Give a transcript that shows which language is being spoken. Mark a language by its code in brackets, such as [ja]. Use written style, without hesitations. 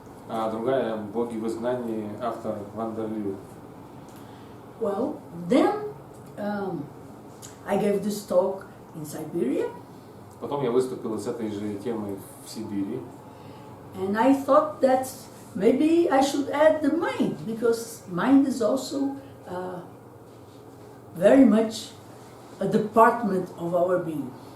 [ru] А другая «Боги в изгнании», автор Вандерлю. [en] Well, then I gave this talk in Siberia. [ru] Потом я выступил с этой же темой в Сибири. [en] And I thought that maybe I should add the mind, because mind is also very much a department of our being.